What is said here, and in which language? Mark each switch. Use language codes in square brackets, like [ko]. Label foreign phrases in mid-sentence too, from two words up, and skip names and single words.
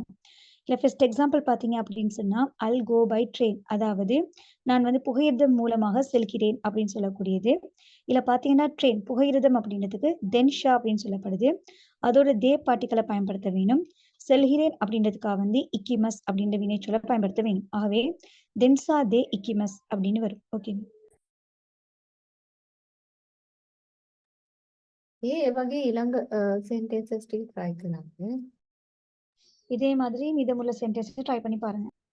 [ta] இல்லை [en] first example [ta] பார்த்தீங்க அப்படின்னு சொன்னா [en] I go by train, [ta] அதாவது நான் வந்து புகையிரதம் மூலமாக செல்கிறேன் அப்படின்னு சொல்லக்கூடியது. இதில் பார்த்தீங்கன்னா ட்ரெயின் புகையிரதம் அப்படின்றதுக்கு தென்ஷா அப்படின்னு சொல்லப்படுது. அதோட தே பார்ட்டிகளை பயன்படுத்த வேணும். செல்கிறேன் அப்படின்றதுக்காக வந்து இக்கிமஸ் அப்படின்ற வினைச்சொல்லை பயன்படுத்த வேணும். ஆகவே [ja] 電車で行きます [ta] அப்படின்னு வரும். ஓகே. [si] ඒ වගේ ඊළඟ sentences ටික try කරන්න. [ta] இதே மாதிரி மீதமுள்ள [en] sentence try [ta] பண்ணி பாருங்க.